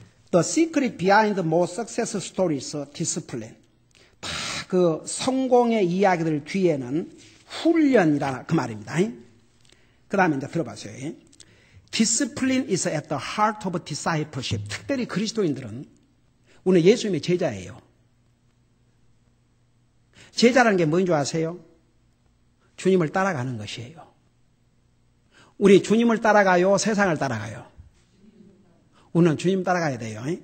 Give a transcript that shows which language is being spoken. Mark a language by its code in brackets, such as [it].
[en] The secret behind the most successful stories, discipline. [ko] 다 그 성공의 이야기들 뒤에는 훈련이라 그 말입니다. 그 다음에 이제 들어보세요. [en] Discipline is at the heart of discipleship. [ko] 특별히 그리스도인들은 오늘 예수님의 제자예요. 제자라는 게 뭔지 아세요? 주님을 따라가는 것이에요. 우리 주님을 따라가요? 세상을 따라가요? 우리는 주님 따라가야 돼요.